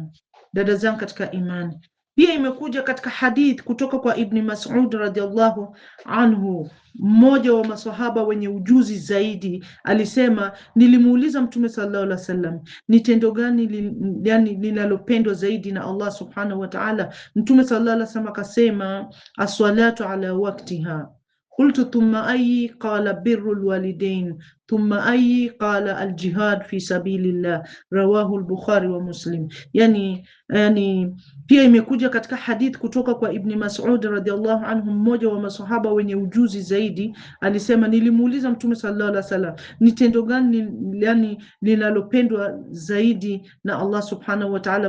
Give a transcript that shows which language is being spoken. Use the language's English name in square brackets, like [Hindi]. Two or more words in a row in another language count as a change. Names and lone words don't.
[Swahili] Dada zangu katika imani, pia imekuja katika hadith kutoka kwa Ibn Mas'ud [Arabic] رضي الله عنه, [Swahili] mmoja wa maswahaba wenye ujuzi zaidi, alisema, nilimuuliza Mtume [Arabic] صلى الله عليه وسلم, [Swahili] ni tendo gani linalopendwa zaidi na Allah [Arabic] سبحانه وتعالى? [Swahili] Mtume [Arabic] صلى الله عليه وسلم [Swahili] akasema, [Arabic] الصلاة على وقتها. قلت ثم أي؟ قال بر الوالدين. ثم أي? قال الجهاد في سبيل الله. رواه البخاري ومسلم. [Swahili] Yani pia imekuja katika hadith kutoka kwa Ibn Mas'ud [Arabic] رضي الله عنه, [Swahili] mmoja wa masahaba wenye ujuzi zaidi, alisema, nilimuuliza Mtume [Arabic] صلى الله عليه وسلم, [Swahili] ni tendo gani linalopendwa zaidi na Allah [Arabic] سبحانه وتعالى?